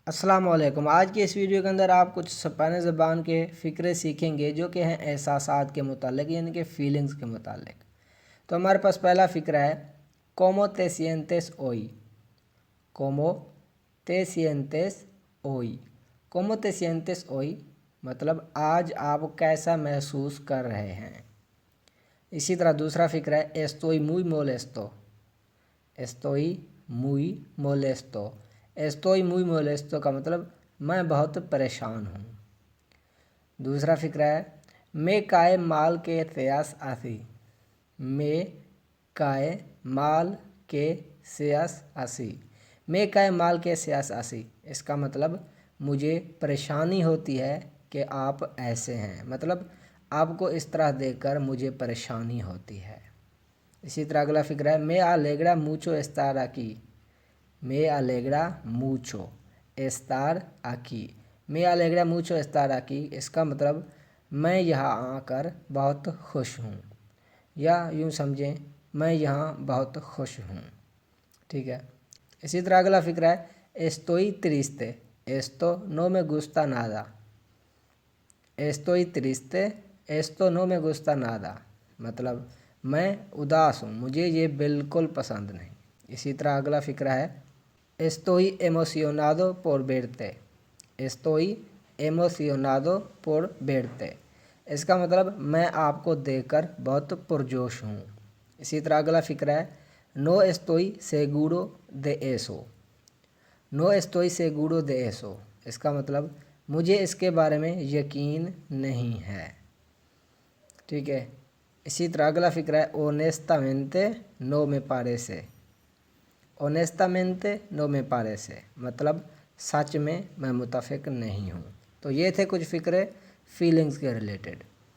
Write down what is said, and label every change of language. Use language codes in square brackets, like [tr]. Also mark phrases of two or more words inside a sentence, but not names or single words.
[ur] السلام علیکم۔ آج کی اس ویڈیو کے اندر آپ کچھ اسپینی زبان کے فقرے سیکھیں گے جو کہ ہیں احساسات کے متعلق، یعنی کہ فیلنگز کے متعلق۔ تو ہمارے پاس پہلا فقرہ ہے [es] ¿Cómo te sientes hoy? ¿Cómo te sientes hoy? ¿Cómo te sientes hoy؟ [ur] مطلب آج آپ کیسا محسوس کر رہے ہیں۔ اسی طرح دوسرا فقرہ ہے [es] Estoy muy molesto. Estoy muy molesto. Estoy muy molesto [ur] کا مطلب میں بہت پریشان ہوں۔ دوسرا فقرہ ہے [es] Me cae mal que seas así. Me cae mal que seas así. Me cae mal que seas así. [ur] اس کا مطلب مجھے پریشانی ہوتی ہے کہ آپ ایسے ہیں، مطلب آپ کو اس طرح دیکھ کر مجھے پریشانی ہوتی ہے۔ اسی طرح اگلا فقرہ ہے [es] Me alegra mucho estar aquí. Me alegra mucho estar aquí. Me alegra mucho estar aquí. [ur] اس کا مطلب میں یہاں آ کر بہت خوش ہوں، یا یوں سمجھیں میں یہاں بہت خوش ہوں۔ ٹھیک ہے۔ اسی طرح اگلا فقرہ ہے [es] Estoy triste. Esto no me gusta nada. Estoy triste. Esto no me gusta nada. [ur] مطلب میں اداس ہوں، مجھے یہ بالکل پسند نہیں۔ اسی طرح اگلا فقرہ ہے [es] Estoy emocionado por verte. Estoy emocionado por verte. [ur] اس کا مطلب میں آپ کو دیکھ کر بہت پرجوش ہوں۔ اسی طرح اگلا فقرہ ہے [es] No estoy seguro de eso. No estoy seguro de eso. [ur] اس کا مطلب مجھے اس کے بارے میں یقین نہیں ہے۔ ٹھیک ہے۔ اسی طرح اگلا فقرہ ہے [es] Honestamente no me parece. Honestamente no me parece. [ur] مطلب سچ میں متفق نہیں ہوں۔ تو یہ تھے کچھ فقرے فیلنگز کے ریلیٹڈ۔